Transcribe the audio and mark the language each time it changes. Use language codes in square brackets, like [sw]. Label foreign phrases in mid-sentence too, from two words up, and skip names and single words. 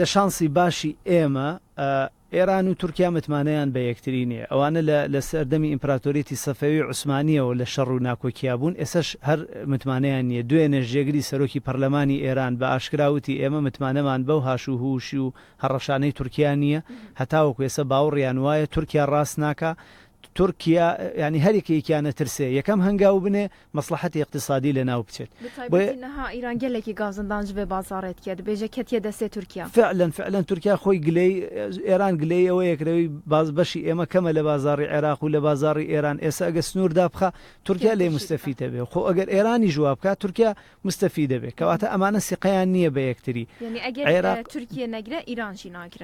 [ckb] لە شانسی باشی ئێمە ئێران و تورکیا متمانەیان بە یەکتری نیە ئەوانە لە سەردەمی ئیمپراتۆریەتی سەفەوی عوسمانیەوە لە شەڕ و ناکۆکیا بوون ئێسش هەر متمانەیان نییە دوێنێ ژێگری سەرۆکی پەرلەمانی ئێران بە ئاشکراوتی ئێمە متمانەمان بەو هاش و هوشی و هەڕەشانەی تورکیا نییە هەتاوەکو ێستا باوەڕیان وایە تورکیا ڕاست ناکە تورکیا ینی هەرێکێکیانە ترسێ یەکەم هەنگاو بنێ مەسلحەتی اقتصادی لە ناو بچێت [ku] نها ئیران gelekî gazindans ji vê bazarê dike dibêje ketiye destê Tirkiye [ckb] فعلا تورکیا خۆی گلەی ئێران گلەی ئەوە یەکرەوەی بەشی ئێمە کەمە لە بازاری عێراق و لە بازاری ئێران ئێستا ئەگە سنووردا بخە تورکیا لێ مستەفیدە بێ خۆ ئەگەر ئێرانی ژواب بکات تورکیا مستەفیدە بێ کەواتە ئەمانە سیقەیان نییە بە یەکتری تورکیە نەگرە ئیرانشی ناگرە